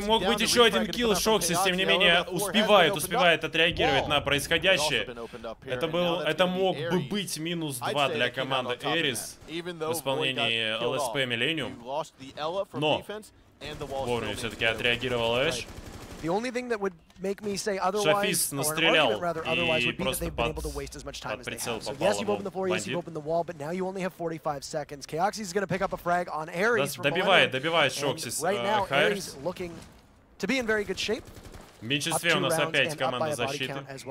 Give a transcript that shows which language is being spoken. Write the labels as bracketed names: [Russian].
[Russian] Мог быть еще один килл. Шоксис, тем не менее, успевает отреагировать на происходящее. Это мог бы быть -2 для команды ARES в исполнении ЛСП Millenium. Но вовремя все-таки отреагировал Эш. [English] The only thing that would make me say otherwise, or an argument rather otherwise, would be that they've been able to waste as much time as they have. So yes, you've opened the floor, yes, you've opened the wall, but now you only have 45 seconds. Chaoxys is going to pick up a frag on ARES from [Russian] добивает Шоксис. [English] Right now, ARES looking to be in very good shape. [Russian] В меньшинстве у нас опять команда защиты.